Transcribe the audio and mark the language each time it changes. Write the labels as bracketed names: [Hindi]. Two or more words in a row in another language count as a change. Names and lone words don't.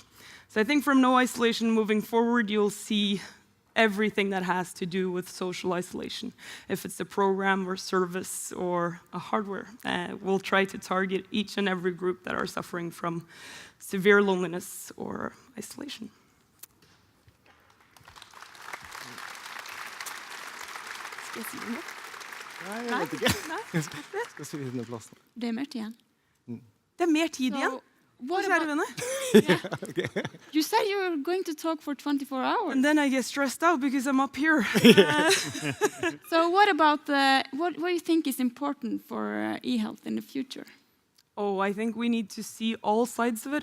[English] So I think from No Isolation moving forward, you'll see everything that has to do with social isolation. If it's a program or service or a hardware, we'll try to target each and every group that are suffering from severe loneliness or isolation. [Norwegian] Skal jeg si noe? Nei, jeg vet ikke. Skal si det med plassen. Det mer tid igjen. Det er mer tid igjen. [English] What [Norwegian] Kjære [English] about, [Norwegian] venner. [English] you said you were going to talk for 24 hours. And then I get stressed out because I'm up here. So what about what do you think is important for e-health in the future? Oh, I think we need to see all sides of it.